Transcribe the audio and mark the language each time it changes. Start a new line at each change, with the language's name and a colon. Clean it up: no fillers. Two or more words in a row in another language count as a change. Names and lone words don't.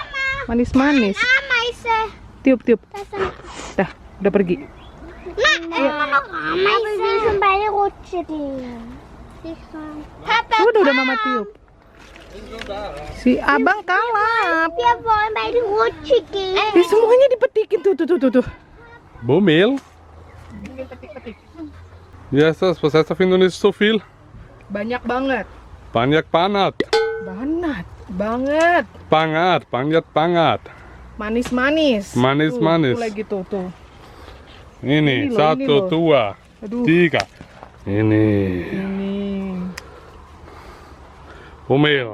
Indonesian: Manis-manis. Tiup-tiup. Dah, udah pergi. Udah mama tiup. Si abang kalap. Semuanya dipetikin tuh.
German: Bummel? Wie heißt das? Was heißt auf Indonesisch so viel?
Indonesian: Banyak banget. Banyak banget. Banget. Banget. Manis-manis. Manis-manis. Tuh lagi tuh. Ini, Ini loh, satu, ini loh. dua, Aduh. tiga. Ini. Bummel.